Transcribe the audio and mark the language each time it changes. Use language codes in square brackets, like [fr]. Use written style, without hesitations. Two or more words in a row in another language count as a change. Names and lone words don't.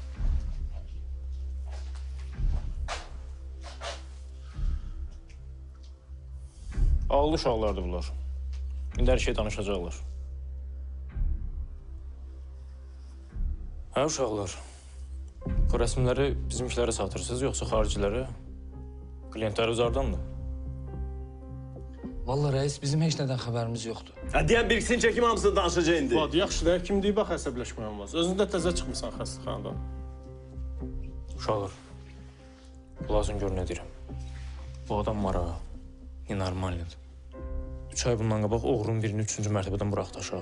[az] Ağıllı uşaqlardır bunlar. İndi hər şey danışacaqlar. Hə uşaqlar, bu rəsmləri bizimkilərə satırsınız, yoxsa xaricilərə? Klientlər üzardandır. [tr] Vallahi reis bizim hiç neden haberimiz yoktu. [az] Deyən bir ikisini çəkim hamısını danışacaq indi. Fuat, yaxşı da kim deyib, bax əsəbləşmək olmaz. Özündə təzə çıxmısan xəstəxanadan. Uşaqlar, lazım gör nə deyirəm. Bu adam marağa, nenormaldir. 3 ay bundan qabaq oğrun birini 3-cü mərtəbədən buraxdı aşağı.